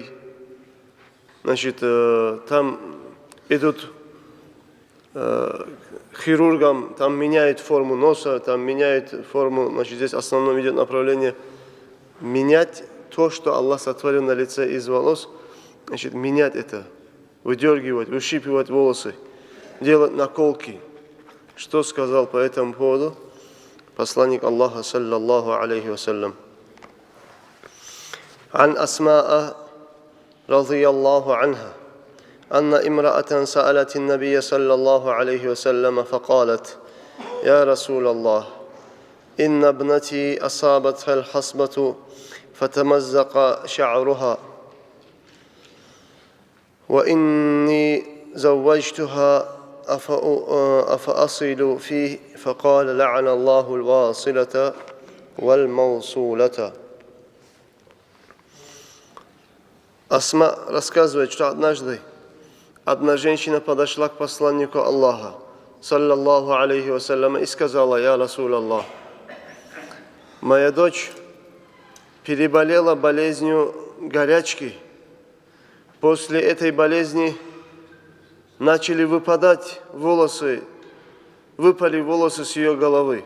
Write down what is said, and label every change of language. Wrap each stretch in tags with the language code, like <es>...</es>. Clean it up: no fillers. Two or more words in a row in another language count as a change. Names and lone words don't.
<ru>Значит, там идут хирургам, там меняют форму носа, там меняют форму, значит, здесь в основном идет направление менять то, что Аллах сотворил на лице из волос, значит, менять это, выдергивать, выщипывать волосы, делать наколки. Что сказал по этому поводу посланник Аллаха,</ru> <ar>صلى الله عليه وسلم? عن أسماء رضي الله عنها أن امرأة سألت النبي صلى الله عليه وسلم فقالت: يا رسول الله، إن ابنتي أصابتها الحصبة فتمزق شعرها وإني زوجتها أفأصل فيه؟ فقال: لعن الله الواصلة والموصولة.</ar> <ru>Асма рассказывает, что однажды одна женщина подошла к посланнику Аллаха,</ru> <ar>صلى الله عليه وسلم,</ar> <ru>и сказала:</ru> <ar>«يا رسول الله,</ar> <ru>моя дочь переболела болезнью горячки. После этой болезни начали выпадать волосы, выпали волосы с ее головы.</ru>